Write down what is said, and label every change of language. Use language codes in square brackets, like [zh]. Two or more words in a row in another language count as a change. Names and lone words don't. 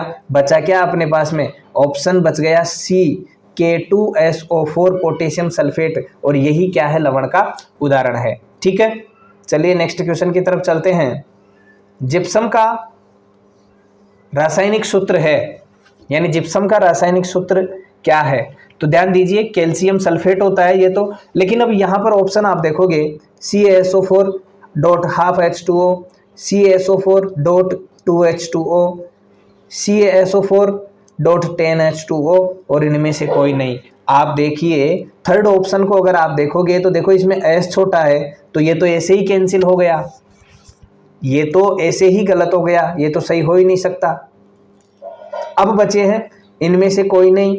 [hi] बचा क्या अपने पास में, ऑप्शन बच गया सी, K2SO4 [en] potassium sulphate, [hi] और यही क्या है, लवण का उदाहरण है। ठीक है, चलिए [en] next question [hi] की तरफ चलते हैं। जिप्सम का रासायनिक सूत्र है, यानी जिप्सम का रासायनिक सूत्र क्या है। तो ध्यान दीजिए, [en] calcium sulphate [hi] होता है ये तो, लेकिन अब यहाँ पर ऑप्शन आप देखोगे CaSO4.12H2O, CaSO4.2H2O, CaSO4.10H2O, और इनमें से कोई नहीं। आप देखिए [en] third option [hi] को अगर आप देखोगे तो देखो इसमें S छोटा है, तो ये तो ऐसे ही कैंसिल हो गया, ये तो ऐसे ही गलत हो गया, ये तो सही हो ही नहीं सकता। अब बचे हैं इनमें से कोई नहीं।